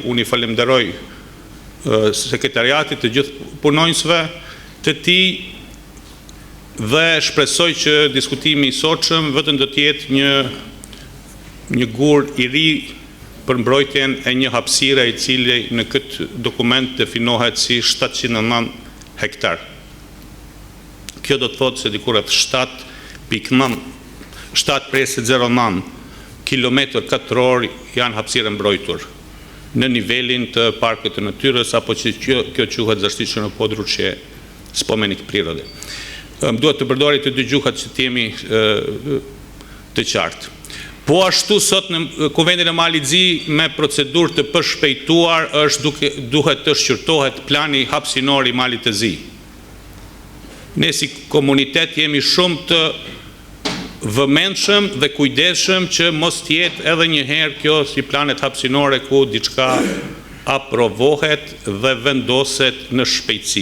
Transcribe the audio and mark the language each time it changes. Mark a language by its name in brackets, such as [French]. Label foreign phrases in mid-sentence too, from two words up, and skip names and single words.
[Albanian] Unë i falenderoj sekretariatit të gjithë punonjësve të tij dhe shpresoj që diskutimi i sotshëm vetëm do të jetë një gur i ri për mbrojtjen e një hapësire i cili në këtë dokument definohet si 709 hektar. Kjo do të thotë se diku rreth 7.09 kilometër katror janë hapësire mbrojtur në nivelin të parkut të natyrës, apo që kjo quhet [Serbian] zaštićeno područje spomenik prirode. [Albanian] Duhet të përdori të dy gjuhat që të jemi të qartë. Po ashtu sot në Kuvendin e Malit Zi me procedurë të përshpejtuar duhet të shqyrtohet plani hapësinor i Malit të Zi. Ne si komunitet jemi shumë të vëmendshëm dhe kujdesshëm që mos të jetë edhe një herë kjo si planet hapësinore ku diçka aprovohet dhe vendoset në shpejtësi.